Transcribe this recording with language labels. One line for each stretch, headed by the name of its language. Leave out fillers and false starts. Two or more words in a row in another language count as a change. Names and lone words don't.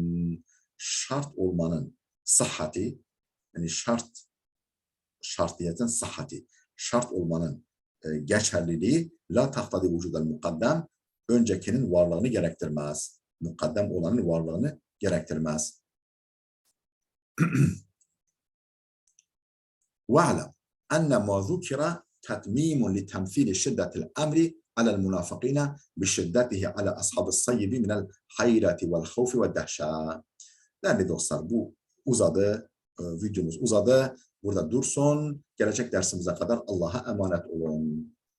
Turkish: Şart olmanın sahhati, yani şartiyetin sahhati, şart olmanın geçerliliği
Arabic: لَا تَقْتَضِي وُجُودَ الْمُقَدَّمِ,
Turkish: öncekinin varlığını gerektirmez. Mukaddem olanın varlığını gerektirmez.
Arabic: وَعْلَمْ أَنَّ مَا ذُكِرَ تَتْمِيمٌ لِتَمْثِيلِ شِدَّةِ الْأَمْرِ عَلَى الْمُنَافِقِينَ بِشِدَّتِهِ عَلَى أَصْحَابِ الصَّيِّبِ مِنَ الْحَيْرَةِ وَالْخَوْفِ وَالدَّهْشَةِ.
Turkish: Değerli dostlar, bu uzadı, videomuz uzadı. Burada dursun. Gelecek dersimize kadar Allah'a emanet olun.